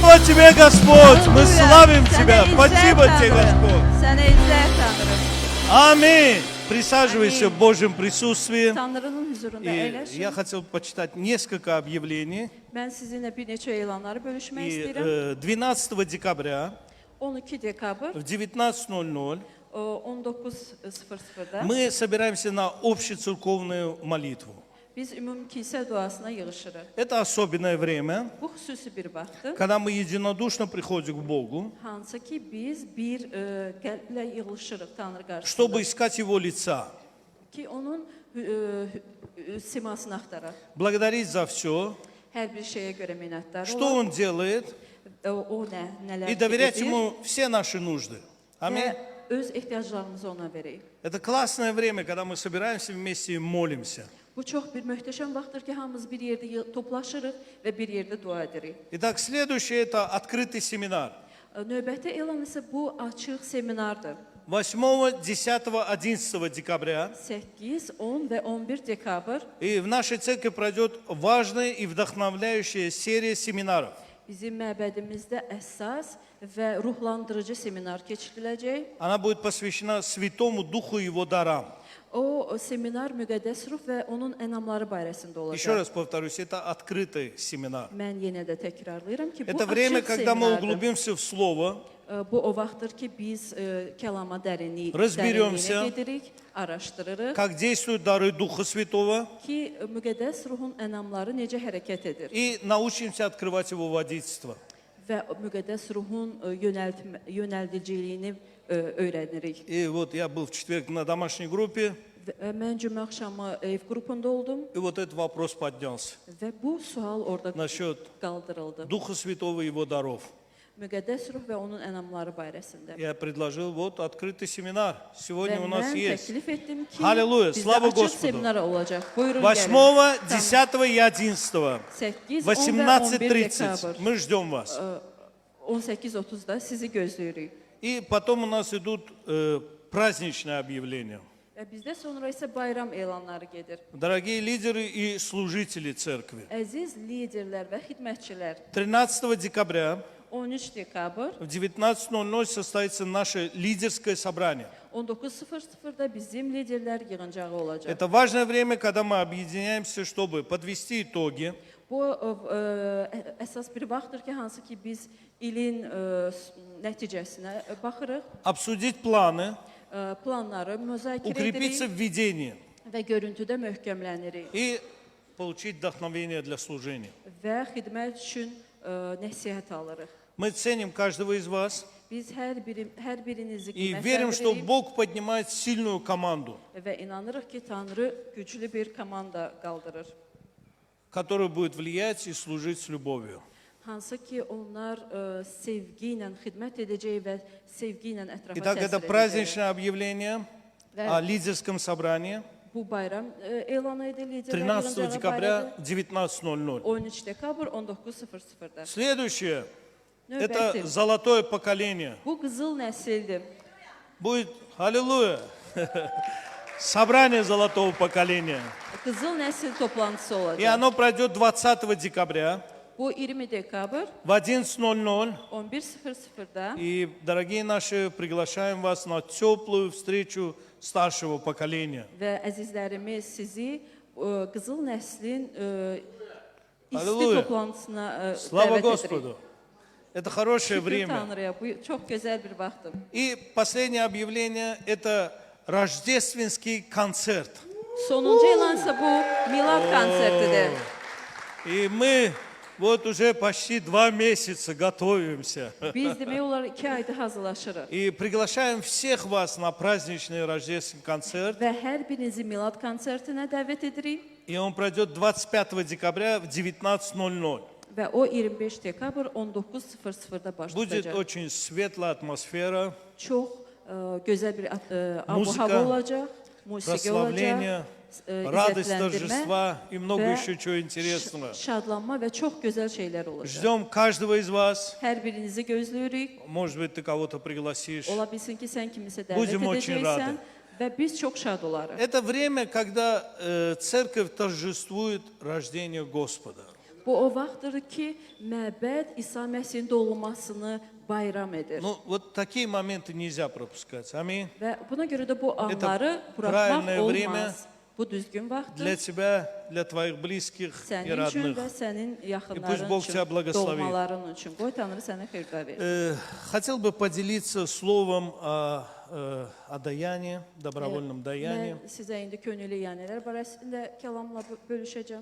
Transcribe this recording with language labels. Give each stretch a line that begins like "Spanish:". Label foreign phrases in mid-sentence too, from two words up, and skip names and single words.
Russian: Тебе, Господь. Мы
Azerbaijani: Halleluya.
Russian: славим
Azerbaijani: Sənə
Russian: Тебя.
Azerbaijani: izzət,
Russian: Спасибо Тебе,
Azerbaijani: Tanrı.
Russian: Господь.
Azerbaijani: Sənə izzət, Tanrı.
Russian: Аминь. Присаживайся Аминь. в Божьем присутствии.
Azerbaijani: Tanrının huzurunda
Russian: И
Azerbaijani: əyləşin.
Russian: я хотел почитать несколько объявлений.
Azerbaijani: Mən sizinlə bir neçə elanları bölüşmək
Russian: И
Azerbaijani: istəyirəm.
Russian: 12 декабря
Azerbaijani: 12 dekabr
Russian: в 19:00
Azerbaijani: 19:00-da
Russian: мы собираемся на общецерковную молитву.
Azerbaijani: biz ümumi kilsə duasına yığışırıq.
Russian: Это особенное время,
Azerbaijani: Bu xüsusi bir vaxtdır.
Russian: когда мы единодушно приходим к Богу,
Azerbaijani: Hansı ki biz bir qəlblə yığılışırıq Tanrı qarşısında
Russian: чтобы искать Его лица,
Azerbaijani: ki onun simasını axtaraq.
Russian: благодарить за все,
Azerbaijani: Hər bir şeyə görə minnətdar
Russian: что
Azerbaijani: olaq.
Russian: Он делает,
Azerbaijani: O nələr
Russian: и
Azerbaijani: ki
Russian: доверять
Azerbaijani: edir
Russian: Ему все наши нужды. Аминь.
Azerbaijani: və öz ehtiyaclarımızı ona verək.
Russian: Это классное время, когда мы собираемся вместе и молимся.
Azerbaijani: Bu çox bir möhtəşəm vaxtdır ki, hamımız bir yerdə toplaşırıq və bir yerdə dua edirik.
Russian: Итак, следующее это открытый семинар.
Azerbaijani: Növbəti elan isə bu açıq seminardır.
Russian: 8, 10, 11 декабря.
Azerbaijani: 8, 10 və 11 dekabr
Russian: И в нашей церкви пройдет важная и вдохновляющая серия семинаров.
Azerbaijani: bizim məbədimizdə əsas və ruhlandırıcı seminar keçiriləcək.
Russian: Она будет посвящена Святому Духу и Его дарам.
Azerbaijani: O seminar müqəddəs ruh və onun ənamları barəsində
Russian: Еще
Azerbaijani: olacaq.
Russian: раз повторюсь, это открытый семинар.
Azerbaijani: Mən yenə də təkrarlayıram ki, bu
Russian: Это время,
Azerbaijani: açıq
Russian: когда мы
Azerbaijani: seminardır.
Russian: углубимся в Слово,
Azerbaijani: Bu o vaxtdır ki, biz kəlama
Russian: Разберемся.
Azerbaijani: dərinliyinə gedirik, araşdırırıq
Russian: как действуют дары Духа Святого,
Azerbaijani: ki, müqəddəs ruhun ənamları necə hərəkət edir
Russian: и научимся открывать Его водительство.
Azerbaijani: və müqəddəs ruhun yönəldiciliyini öyrənirik.
Russian: И вот я был в четверг на домашней группе,
Azerbaijani: Mən cümə axşamı ev qrupunda oldum
Russian: и вот этот вопрос поднялся.
Azerbaijani: və bu sual orada
Russian: Насчет
Azerbaijani: qaldırıldı.
Russian: Духа Святого и Его даров.
Azerbaijani: Müqəddəs ruh və onun ənamları barəsində.
Russian: Я предложил вот открытый семинар. Сегодня
Azerbaijani: Və
Russian: у нас
Azerbaijani: mən
Russian: есть.
Azerbaijani: təklif etdim ki, Halleluya, bizdə
Russian: slava
Azerbaijani: açıq
Russian: Господу.
Azerbaijani: seminar olacaq. Buyurun 8, gəlin.
Russian: 10 и 11.
Azerbaijani: 8, 10 və 11 18:30. dekabr.
Russian: Мы ждем вас.
Azerbaijani: 18:30-da sizi gözləyirik.
Russian: И потом у нас идут праздничные объявления.
Azerbaijani: Və bizdə sonra isə bayram elanları gedir.
Russian: Дорогие лидеры и служители церкви.
Azerbaijani: Əziz liderlər və xidmətçilər,
Russian: 13 декабря
Azerbaijani: 13 dekabr
Russian: в 19:00 состоится наше лидерское собрание.
Azerbaijani: 19:00-da bizim liderlər yığıncağı olacaq.
Russian: Это важное время, когда мы объединяемся, чтобы подвести итоги,
Azerbaijani: Bu əsas bir vaxtdır ki, hansı ki biz ilin nəticəsinə baxırıq,
Russian: обсудить планы,
Azerbaijani: planları müzakirə
Russian: укрепиться в
Azerbaijani: edirik
Russian: видении
Azerbaijani: və görüntüdə möhkəmlənirik
Russian: и получить вдохновение для служения.
Azerbaijani: və xidmət üçün nəsihət alırıq.
Russian: Мы ценим каждого из вас
Azerbaijani: Biz hər birinizi
Russian: и верим, что
Azerbaijani: qiymətləndiririk
Russian: Бог поднимает сильную команду,
Azerbaijani: və inanırıq ki, Tanrı güclü bir komanda qaldırır.
Russian: которая будет влиять и служить с любовью.
Azerbaijani: Hansı ki onlar sevgi ilə xidmət edəcək və sevgi ilə ətrafa
Russian: Итак, это
Azerbaijani: təsir edəcək.
Russian: праздничное объявление о лидерском собрании
Azerbaijani: Bu bayram elan edilir.
Russian: 13 декабря 19:00.
Azerbaijani: 13 dekabr 19:00-da.
Russian: Следующее – это
Azerbaijani: Növbəti.
Russian: золотое поколение.
Azerbaijani: Bu qızıl nəsildir.
Russian: Будет, аллилуйя, собрание золотого поколения.
Azerbaijani: Qızıl nəsil toplantısı
Russian: И
Azerbaijani: olacaq.
Russian: оно пройдет 20 декабря
Azerbaijani: Bu 20 dekabr
Russian: в 11:00.
Azerbaijani: 11:00-da
Russian: И, дорогие наши, приглашаем вас на теплую встречу старшего поколения.
Azerbaijani: və əzizlərimiz sizi qızıl nəslin isti Halleluya. toplantısına
Russian: Слава
Azerbaijani: dəvət edirik.
Russian: Господу! Это хорошее
Azerbaijani: Şükür
Russian: время.
Azerbaijani: Tanrıya, bu çox gözəl bir vaxtdır.
Russian: И последнее объявление – это рождественский концерт.
Azerbaijani: Sonuncu elan isə bu Milad konsertidir.
Russian: И мы вот уже почти 2 месяца готовимся.
Azerbaijani: Biz demək olar 2 aydır hazırlaşırıq.
Russian: И приглашаем всех вас на праздничный рождественский концерт.
Azerbaijani: Və hər birinizi Milad konsertinə dəvət edirik.
Russian: И он пройдет 25 декабря в 19:00.
Azerbaijani: Və o 25 dekabr 19:00-da
Russian: Будет
Azerbaijani: başlayacaq.
Russian: очень светлая атмосфера,
Azerbaijani: Çox gözəl bir
Russian: Muzika,
Azerbaijani: abu-hava olacaq, musiqi olacaq,
Russian: прославление, радость
Azerbaijani: izzətləndirmə
Russian: торжества и много
Azerbaijani: və
Russian: еще чего интересного.
Azerbaijani: şadlanma və çox gözəl şeylər olacaq.
Russian: Ждем каждого из вас.
Azerbaijani: Hər birinizi gözləyirik.
Russian: Может быть, ты кого-то пригласишь.
Azerbaijani: Ola bilsin ki, sən kimisə dəvət
Russian: Будем очень
Azerbaijani: edəcəksən
Russian: рады.
Azerbaijani: və biz çox şad olarıq.
Russian: Это время, когда церковь торжествует рождение Господа.
Azerbaijani: Bu o vaxtdır ki, məbəd İsa Məsihin doğulmasını bayram edir.
Russian: Ну, вот такие моменты nельзя пропускать. Аминь.
Azerbaijani: Və buna görə də bu anları
Russian: правильное
Azerbaijani: buraxmaq
Russian: время
Azerbaijani: olmaz. Bu düzgün vaxtdır.
Russian: Для тебя, для твоих близких и
Azerbaijani: Sənin üçün və
Russian: родных.
Azerbaijani: sənin
Russian: pусть Бог тебя
Azerbaijani: yaxınların üçün,
Russian: благословит.
Azerbaijani: doğmaların üçün. Qoy Tanrı sənə xeyirlər versin.
Russian: Хотел бы поделиться словом о даянии, добровольном даянии.
Azerbaijani: Mən sizə indi könüllü yanələr barəsində kəlamla bölüşəcəm.